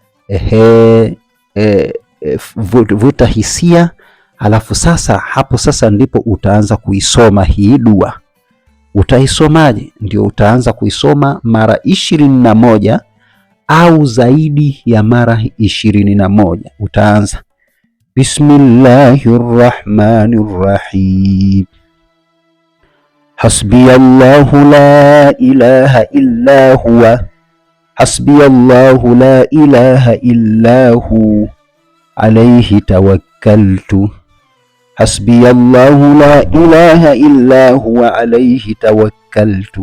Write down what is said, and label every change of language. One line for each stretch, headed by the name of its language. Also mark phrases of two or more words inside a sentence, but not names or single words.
Swahili: Vuta hisia, alafu sasa hapo sasa ndipo utaanza kuisoma hii dua. Utaisomaje? Ndio utaanza kuisoma mara 21 au zaidi ya mara 21. Utaanza Bismillahirrahmanirrahim,
Arabic: حسبي الله لا إله إلا هو، حسبي الله لا إله إلا هو, عليه توكلت، حسبي الله لا إله إلا هو، عليه توكلت,